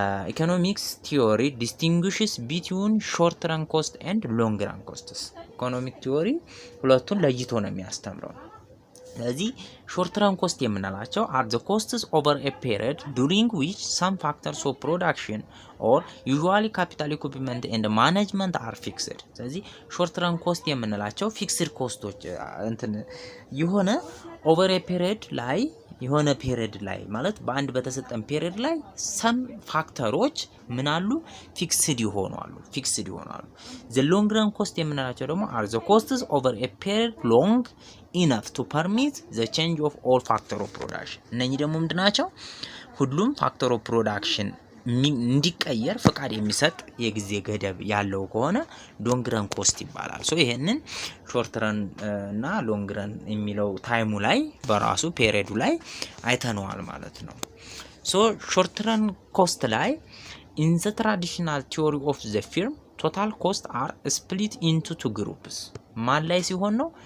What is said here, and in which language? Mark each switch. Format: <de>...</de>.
<en>ኢኮኖሚክስ ቲዮሪ ዲስቲንጉሽስ ቢትዊን ሾርት ረን ኮስት ኤንድ ሎንግ ረን ኮስትስ።</en> <am>ኢኮኖሚክ ቲዮሪ ሁለቱን ለይቶ ነው የሚያስተምረው።</am> <en>ስለዚህ ሾርት ረን ኮስት የምንላቸው are the costs over a period during which some factors of production or usually capital equipment and management are fixed.</en> <am>ስለዚህ ሾርት ረን ኮስት የምንላቸው ፊክስድ ኮስቶች የሆነ ኦቨር ኤ ፔሪድ ላይ የሆነ ፔሪድ ላይ ማለት በአንድ በተሰጠን ፔሪድ ላይ ሰም ፋክተሮች ምን አሉ? ፊክስድ ይሆናሉ።</am> <en>the long run cost የምንላቸው ደግሞ are the costs over a period long enough to permit the change of all factor of production.</en> <am>እነኚህ ደግሞ ምንድናቸው? ሁሉም ፋክተር ኦፍ ፕሮዳክሽን እንዲቀየር ፍቃድ የሚሰጥ የጊዜ ገደብ ያለው ከሆነ ሎንግ ረን ኮስት ይባላል። ሶ ይሄንን ሾርት ረን እና ሎንግ ረን የሚለው ታይሙ ላይ በራሱ ፔሪዱ ላይ አይተነዋል ማለት ነው። ሶ ሾርት ረን ኮስት ላይ</am> <en>in the traditional theory of the firm total cost are split into two groups.</en> <am>ማን ላይ ሲሆን ነው?</am>